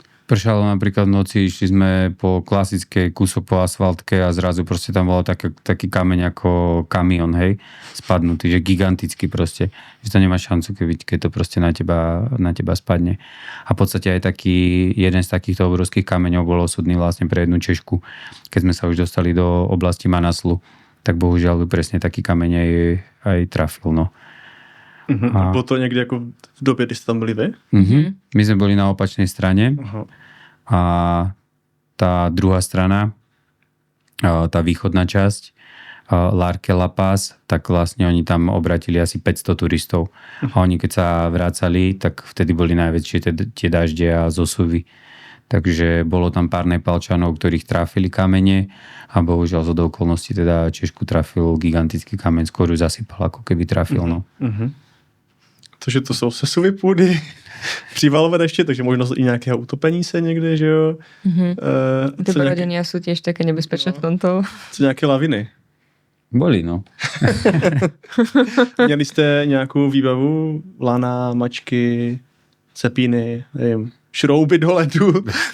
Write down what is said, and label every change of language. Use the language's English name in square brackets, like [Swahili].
[Slovak] Pršalo napríklad v noci, išli sme po klasickej kúsok po asfaltke a zrazu proste tam bol taký kameň ako kamión, hej, spadnutý, že gigantický proste, že to nemá šancu, keď to proste na teba spadne. A v podstate aj jeden z takýchto obrovských kameňov bol osudný vlastne pre jednu Češku. Keď sme sa už dostali do oblasti Manaslu, tak bohužiaľ presne taký kameň aj trafil, no. [Czech] A bylo to někdy jako v době, kdy jste tam byli vy? [Slovak] My sme boli na opačnej strane. A tá druhá strana, tá východná časť, Larke La Paz, tak vlastne oni tam obratili asi 500 turistov. A oni keď sa vracali, tak vtedy boli najväčšie tie dažde a zosuvy. Takže bolo tam pár Nepalčanov, ktorých trafili kamene a bohužiaľ z okolností teda Češku trafil gigantický kameň, skôr ju zasypal, ako keby trafil. No. [Czech] Takže to jsou sesuvy půdy, přívalové deště, takže možnost i nějakého utopení se někde, že jo. [Slovak] Ty brodenia sú tiež také nebezpečné v tomto. [Czech] Co nějaké laviny? [Slovak] Boli, no. [Czech] Měli jste nějakou výbavu? Lana, mačky, cepíny, nevím, šrouby do ledu?